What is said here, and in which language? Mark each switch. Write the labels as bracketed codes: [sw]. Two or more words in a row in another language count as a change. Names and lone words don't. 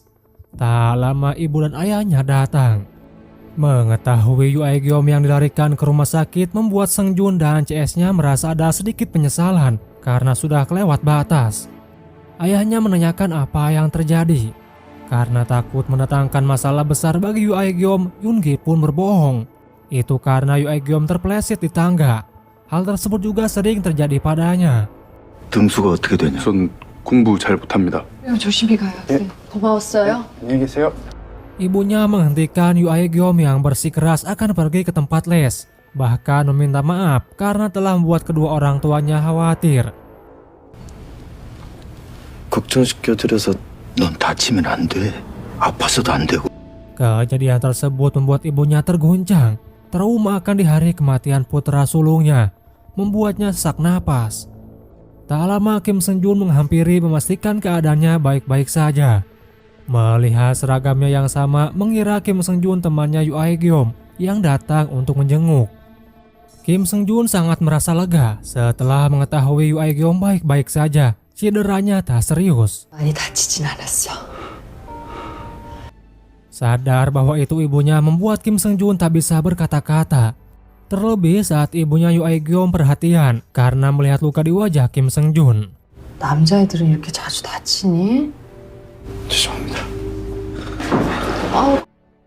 [id] Tak lama ibu dan ayahnya datang. Mengetahui Yu Aegeom yang dilarikan ke rumah sakit membuat Seung Jun dan CS-nya merasa ada sedikit penyesalan karena sudah kelewat batas. Ayahnya menanyakan apa yang terjadi. Karena takut mendatangkan masalah besar bagi Yu Aegeom, Yoongi pun berbohong. Itu karena Yu Aegeom terpeleset di tangga. Hal tersebut juga sering terjadi padanya. [ko] 등수가 어떻게 되냐? 전 공부 잘 못합니다. 조심히 가요. 네. 고마웠어요. 안녕히 계세요. [id] Ibunya menghentikan Yu Aegeom yang bersikeras akan pergi ke tempat les. Bahkan meminta maaf karena telah membuat kedua orang tuanya khawatir. [ko] 걱정시켜드려서 넌 다치면 안 돼. 아파서도 안 되고. [id] Kejadian tersebut membuat ibunya terguncang. Trauma akan di hari kematian putra sulungnya membuatnya sesak napas. Tak lama Kim Seung Jun menghampiri memastikan keadaannya baik-baik saja. Melihat seragamnya yang sama, mengira Kim Seung Jun temannya Yu Ae-gyeom yang datang untuk menjenguk. Kim Seung Jun sangat merasa lega setelah mengetahui Yu Ae-gyeom baik-baik saja. Cederanya tak serius. [ko] 많이 다치진 않았어. [id] Sadar bahwa itu ibunya membuat Kim Seung Jun tak bisa berkata-kata. Terlebih saat ibunya Yu Ae-gyeom perhatian karena melihat luka di wajah Kim Seung Jun. [ko] 남자애들은 이렇게 자주 다치니? 죄송합니다. 아우